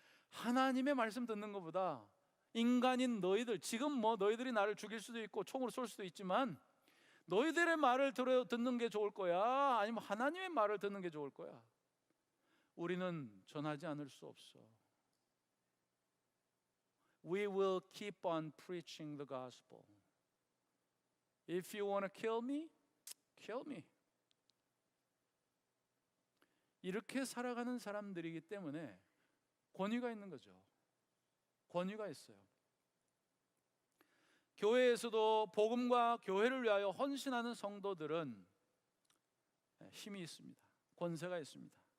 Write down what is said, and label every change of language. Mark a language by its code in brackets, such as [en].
[ko] 하나님의 말씀 듣는 것보다 인간인 너희들, 지금 너희들이 나를 죽일 수도 있고 총으로 쏠 수도 있지만 너희들의 말을 듣는 게 좋을 거야, 아니면 하나님의 말을 듣는 게 좋을 거야. 우리는 전하지 않을 수 없어. [en] We will keep on preaching the gospel. If you want to kill me, kill me. [ko] 이렇게 살아가는 사람들이기 때문에 권위가 있는 거죠. 권위가 있어요. 교회에서도 복음과 교회를 위하여 헌신하는 성도들은 힘이 있습니다. 권세가 있습니다.